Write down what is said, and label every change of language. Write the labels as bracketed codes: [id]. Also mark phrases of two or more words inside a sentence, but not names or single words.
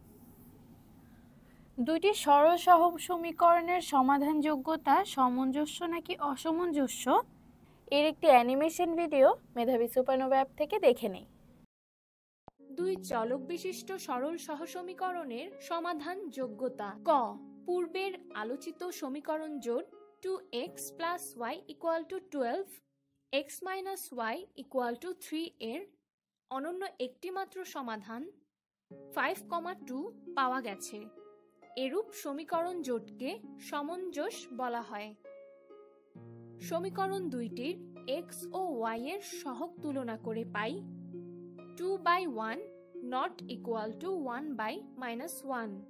[bn] দুইটি সরল সহগ সমীকরণের সমাধানযোগ্যতা সামঞ্জস্য নাকি অসামঞ্জস্য এর একটি অ্যানিমেশন ভিডিও মেধাবী সুপারনোভা অ্যাপ থেকে দেখে নেই। দুই চলক বিশিষ্ট সরল সহসমীকরণের সমাধান যোগ্যতা। ক, পূর্বের আলোচিত সমীকরণ জোট 2x + y = 12, x - y = 3 এর অনন্য একটিমাত্র সমাধান 5,2 পাওয়া গেছে। এরূপ সমীকরণ জোটকে সমঞ্জস বলা হয়। সমীকরণ দুইটির x ও y এর সহগ তুলনা করে পাই 2/1 ≠ 1/-1।